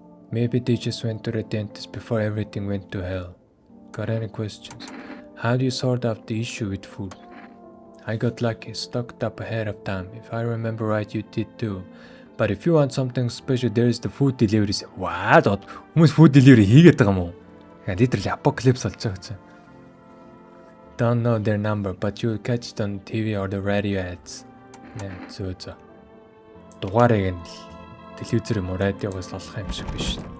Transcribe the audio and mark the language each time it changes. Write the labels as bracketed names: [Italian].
[English] Maybe they just went to the dentist before everything went to hell. Got any questions? How do you sort out the issue with food? I got lucky, stocked up ahead of time. If I remember right, you did too. But if you want something special, there is the food delivery. What? [Mongolian] Хүмүүс food delivery хийгээд байгаа юм уу? [English] Literally apocalypse [Mongolian] болж байгаа чинь. [English] Don't know their number, but you'll catch it on TV or the radio ads. Зөө. [Mongolian] Дугаарыг нь телевизээр юм уу радиогоос олох юм шиг биш.